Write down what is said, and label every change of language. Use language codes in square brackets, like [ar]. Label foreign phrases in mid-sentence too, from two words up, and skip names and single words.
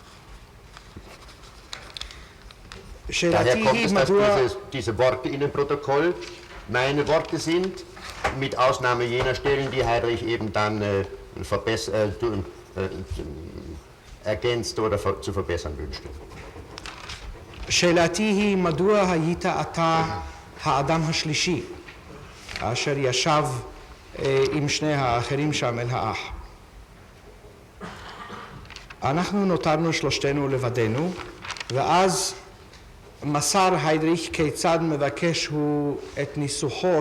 [de] Daher kommt es, dass diese Worte in dem Protokoll meine Worte sind, mit Ausnahme jener Stellen, die Heydrich eben dann ergänzt oder zu verbessern wünschte. [he] שאלתי היא מדוע היית אתה האדם השלישי אשר ישב עם שני האחרים שם אל האח. אנחנו נותרנו שלושתנו לבדנו ואז מסר היידריך כיצד מבקש הוא את ניסוחו